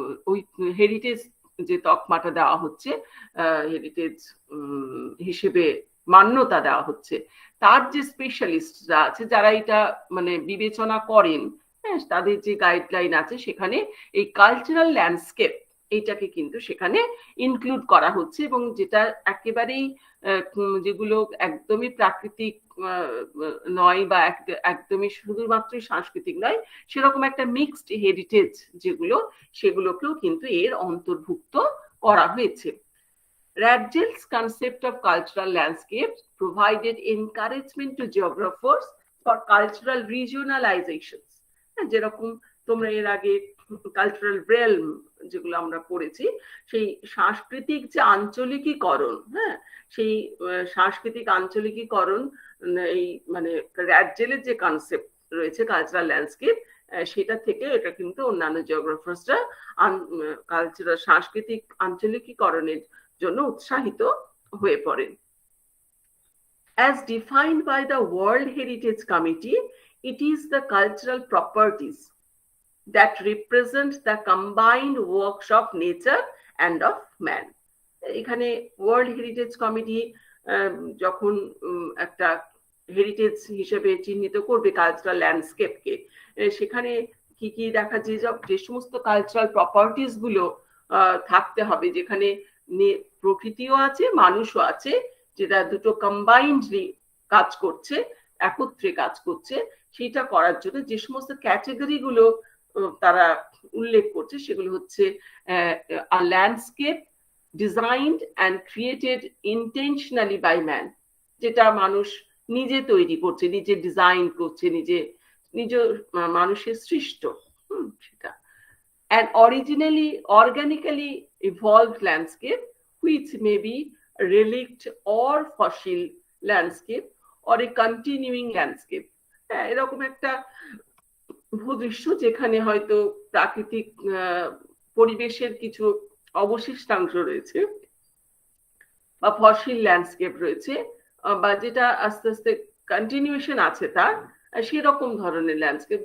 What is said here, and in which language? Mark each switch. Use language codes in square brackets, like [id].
[bn] ওই হেরিটেজ যে তকমাটা দেওয়া হচ্ছে, হেরিটেজ হিসেবে মান্যতা দেওয়া হচ্ছে, তার যে স্পেশালিস্টরা আছে যারা এটা মানে বিবেচনা করেন, হ্যাঁ, তাদের যে গাইডলাইন আছে সেখানে এই কালচারাল ল্যান্ডস্কেপ এইটাকে কিন্তু সেখানে ইনক্লুড করা হচ্ছে, এবং যেটা একেবারেই যেগুলো একদমই প্রাকৃতিক নয় বা একদমই শুধুমাত্রই সাংস্কৃতিক নয়, সেরকম একটা মিক্সড হেরিটেজ যেগুলো, সেগুলোকেও কিন্তু এর অন্তর্ভুক্ত করা হয়েছে। [en] Radgel's concept of cultural landscapes provided encouragement to geographers for cultural regionalizations. [bn] যেরকম তোমরা এর আগে কালচারাল রেলম যেগুলো আমরা পড়েছি, সেই সাংস্কৃতিক যে আঞ্চলিকীকরণ, হ্যাঁ, সেই সাংস্কৃতিক আঞ্চলিকীকরণ এই মানে র্যাডজেলের যে কনসেপ্ট রয়েছে কালচারাল ল্যান্ডস্কেপ, সেটা থেকে এটা কিন্তু অন্যান্য জিওগ্রাফার্সরা কালচারাল সাংস্কৃতিক আঞ্চলিকীকরণের জন্য উৎসাহিত হয়ে পড়েন। [en] As defined by the World Heritage Committee, it is the cultural properties that represent the combined works of nature and of man. [bn] এখানে ওয়ার্ল্ড হেরিটেজ কমিটি যখন একটা হেরিটেজ হিসেবে চিহ্নিত করবে কালচারাল ল্যান্ডস্কেপকে, সেখানে কি কি দেখা যায়, যে সমস্ত কালচারাল প্রপার্টিস গুলো থাকতে হবে, যেখানে প্রকৃতিও আছে মানুষও আছে, যেটা দুটো কম্বাইন্ডলি কাজ করছে, একত্রে কাজ করছে, সেটা করার জন্য যে সমস্ত ক্যাটাগরি গুলো তারা উল্লেখ করছে সেগুলো হচ্ছে [en] a landscape designed and created intentionally by man, [bn] যেটা মানুষ নিজে তৈরি করছে, নিজে ডিজাইন করছে, নিজে মানুষের সৃষ্ট সেটা। [en] An originally organically evolved landscape which may be a relict or fossil landscape or a continuing landscape. [bn] এরকম একটা ভূদৃশ্য যেখানে হয়তো প্রাকৃতিক পরিবেশের কিছু অবশিষ্টাংশ রয়েছে বা ফসিল ল্যান্ডস্কেপ রয়েছে, বা যেটা আস্তে আস্তে কন্টিনিউশন আছে তার, সেরকম ধরনের ল্যান্ডস্কেপ।